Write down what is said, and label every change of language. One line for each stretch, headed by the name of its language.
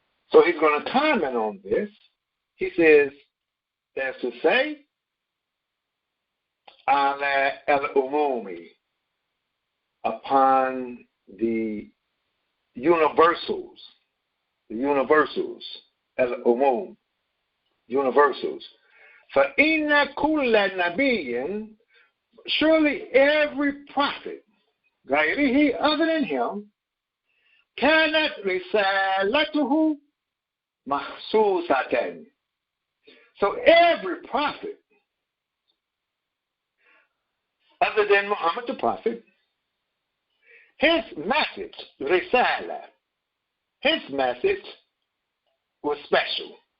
English: So he's going to comment on this. He says, that's to say, ala al-umumi, upon the universals, al-umum, universals.
Arabic: فَإِنَّ كُلَّ نَبِيٍّ,
English: surely every prophet,
Arabic: غَيْرِهِ,
English: other than him,
Arabic: كَانَتْ رِسَالَتُهُ مَخْصُوصَةً.
English: So every prophet, other than Muhammad the Prophet, his message, risala, his message was special.